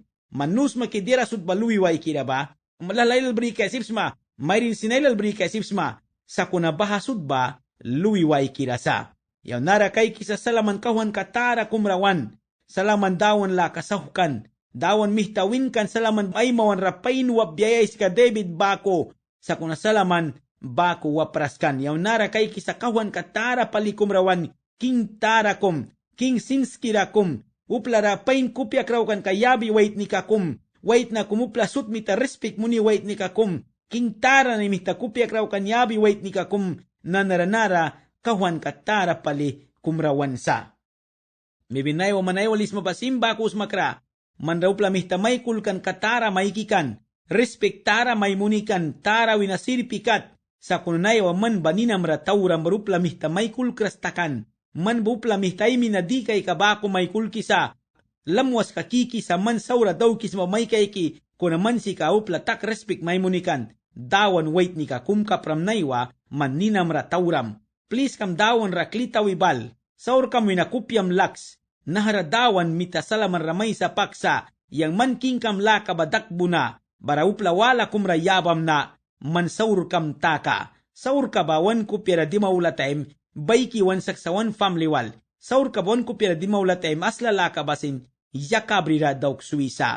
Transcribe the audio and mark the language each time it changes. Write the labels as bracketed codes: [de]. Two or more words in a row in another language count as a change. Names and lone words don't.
[miq] Manus maki dira sud balui wa ikiraba, malalailal bri kasipsma, mayrin sinailal bri kasipsma, sa kuna bahasud ba, lui wa ikirasa. Yaw nara kay kisa salaman kawan katara kumrawan, salaman dawan la kasahukan, dawan mihtawin kan salaman ay mawan rapain wabiyay ka David Bako, sa kuna salaman, baku wapraskan. Yaw nara kay kisakawan katara palikum rawan king tarakum, king sinskirakum, uplara pain kupya kraukan kayabi wait ni kakum, wait na kumupla sut mita respect muni wait ni kakum, king tara ni mita kupya kraukan yabi wait ni kakum, nanaranara kawan katara pali kumrawan sa. Mibinay o manay walis mapasim bakus makra, manraupla mihta may kulkan katara maikikan, respect tara may munikan, tara winasirpikat, sa kununay wa man baninam ratawram rupla mihta may kulkrastakan, man bupla mihtay minadikay kabako may kulkisa, lamwas kakiki sa man saura daw kis mamay kayki, kunaman si kaupla tak respect may munikan, dawan wait ni ka kum kapram naywa, man ninam ratawram. Please kam dawan raklita wibal, saur kam winakupyam laks, naharadawan mita salaman ramay sa paksa, yang man kingkam la kabadakbo na, bara uplawala kumrayabam na, man saur kam taka. Saur kabawan ko pera di maula time, bayki wan saksawan family wal. Saur kabawan ko pera di maula time, asla la kabasin, yakabrira daw Suisa.